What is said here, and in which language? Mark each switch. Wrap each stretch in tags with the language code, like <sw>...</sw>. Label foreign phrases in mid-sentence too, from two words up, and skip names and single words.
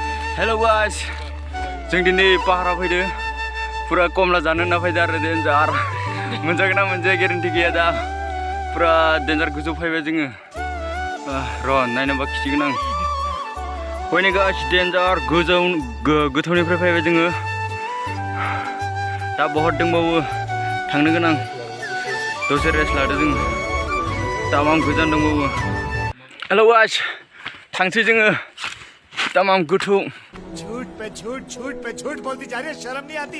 <en>Hello guys,</en> <brx>जों दिनै पाहाराव फैदो पुरा कमला जानो होनना फैदो आरो डेन्जार मोनजागोन ना मोनजाया गेरेन्टि गैया दा पुरा डेन्जार गोजौ फैबाय जोङो र' नायनोबा खिथिगोन आं फैनो गास डेन्जार गोजौ गोथौनिफ्राय फैबाय जोङो दा बहुत दंबावो थांनो गोनां दसे रेस्ट लादो जों तामाम गोजान दंबावो</brx> <en>hello guys</en> <brx>थांसै जोङो तमाम गोथौ</brx> <hi>झूठ पे झूठ बोलती जा रही है शर्म नहीं आती</hi>